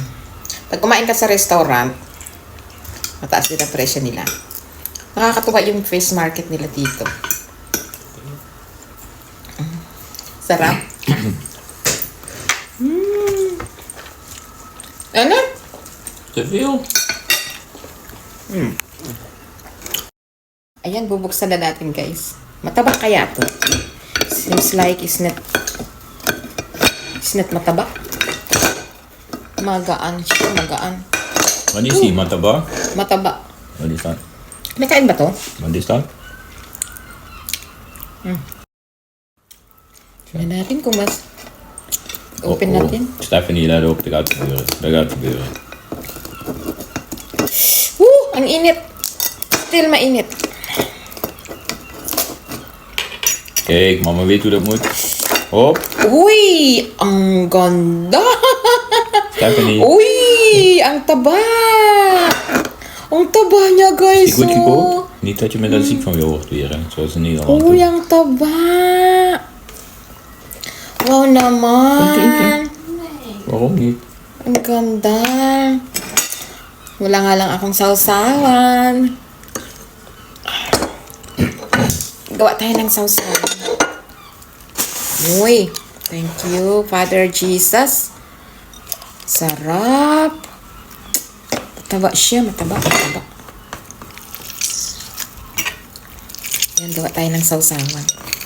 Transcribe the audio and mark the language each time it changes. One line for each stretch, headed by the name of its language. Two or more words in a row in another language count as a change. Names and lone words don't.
Filipino: Pag kumain ka sa restaurant, mataas din ang presyo nila. Nakakatuwa yung
English: fish market
Filipino: nila dito. Sarap. Ano?
Dutch: Te veel?
Filipino: Ayan, bubuksan na natin, guys. Mataba kaya to?
English: Seems like it's not mataba.
Filipino: Magaan siya, magaan.
Dutch: Wat is die,
Filipino: mataba? Mataba.
Dutch: Wat is dat?
Filipino: Nakain ba to?
Dutch: Wat is dat?
Filipino: Tignan natin kung mas open natin.
Dutch: Stephanie, let op, dat gaat gebeuren. Dat gaat gebeuren.
Filipino: Ang init. Still mainit.
Dutch: Kijk, mama weet hoe dat moet. Hop,
Filipino: Uy! Ang ganda! Stephanie. Uy! Ang taba! Ang taba niya, guys.
Dutch: Is die goed oh. gekookt? Niet dat je me daar ziek van wordt weer, hè? Zoals in Nederland.
Filipino: Uy, ang taba! Wow naman!
Dutch: Waarom niet?
Filipino: Ang ganda! Wala nga lang akong sausawan. Gawa tayo ng sausawan. Uy!
English: Thank you, Father Jesus.
Filipino: Sarap! Mataba siya, mataba. Yan, gawa tayo ng sausawan.